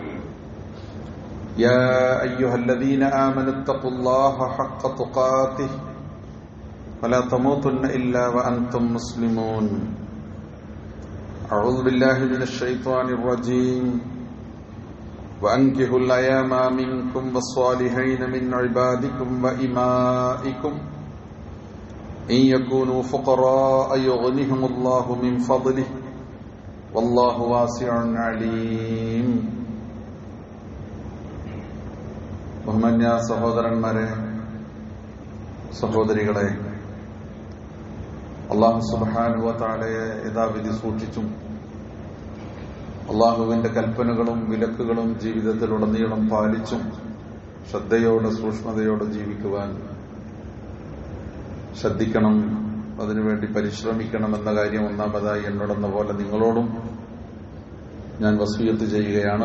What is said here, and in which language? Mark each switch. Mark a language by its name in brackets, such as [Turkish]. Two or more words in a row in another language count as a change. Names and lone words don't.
[Arabic] يا أيها الذين آمنوا اتقوا الله حق تقاته ولا تموتن إلا وأنتم مسلمون أعوذ بالله من الشيطان الرجيم وأنكحوا الأيام منكم والصالحين من عبادكم وإمائكم إن يكونوا فقراء يغنهم الله من فضله والله واسع عليم. [Malayalam] ബഹുമാന്യ സഹോദരന്മാരെ, സഹോദരികളെ, [Arabic] الله سبحانه وتعالى [Malayalam] യഥാവിധി സൂക്ഷിച്ചും അള്ളാഹുവിന്റെ കൽപ്പനകളും വിലക്കുകളും ജീവിതത്തിലുടനീളം പാലിച്ചും ശ്രദ്ധയോടെ സൂക്ഷ്മതയോടെ ജീവിക്കുവാൻ ശ്രദ്ധിക്കണം, അതിനുവേണ്ടി പരിശ്രമിക്കണം എന്ന കാര്യം ഒന്നാമതായി എന്നോടെന്ന പോലെ നിങ്ങളോടും ഞാൻ വസിയത്ത് ചെയ്യുകയാണ്.